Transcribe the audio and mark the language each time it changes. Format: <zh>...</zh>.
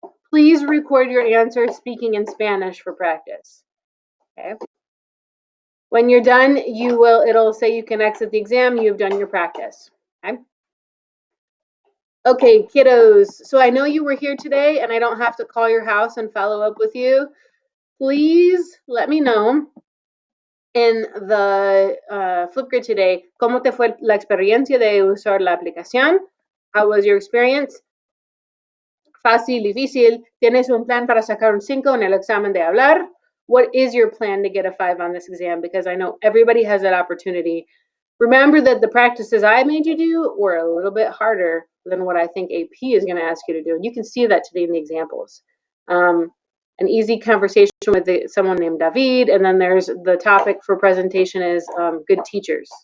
<en>Please record your answer speaking in Spanish for practice. Okay. When you're done, it'll say you can exit the exam, you've done your practice. Okay. Okay, kiddos. So I know you were here today and I don't have to call your house and follow up with you. Please let me know in the Flipgrid today,</en> <es>¿cómo te fue la experiencia de usar la aplicación?</es> <en>How was your experience?</en> <es>Fácil, difícil. ¿Tienes un plan para sacar un 5 en el examen de hablar?</es> <en>What is your plan to get a 5 on this exam? Because I know everybody has that opportunity. Remember that the practices I made you do were a little bit harder than what I think AP is going to ask you to do. And you can see that today in the examples. An easy conversation with someone named David, and then there's the topic for presentation is good teachers.</en>